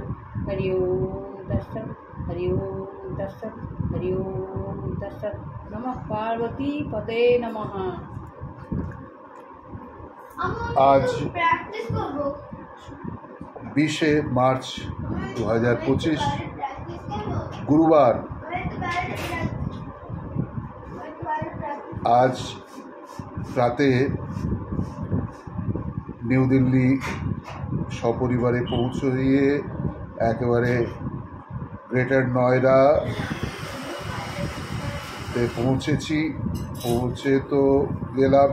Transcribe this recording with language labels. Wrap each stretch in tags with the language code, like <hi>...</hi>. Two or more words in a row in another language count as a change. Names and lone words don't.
<sa>हरि ओम तत्सत्। हरि ओम तत्सत्। हरि ओम तत्सत्। नमः पार्वती पते नमः।</sa> <hi>आज 20 मार्च 2025 गुरुवार।</hi> <bn>आज রাতে নিউ দিল্লি সপরিবারে পৌঁছে একেবারে গ্রেটার নয়ডাতে পৌঁছে তো গেলাম।</bn>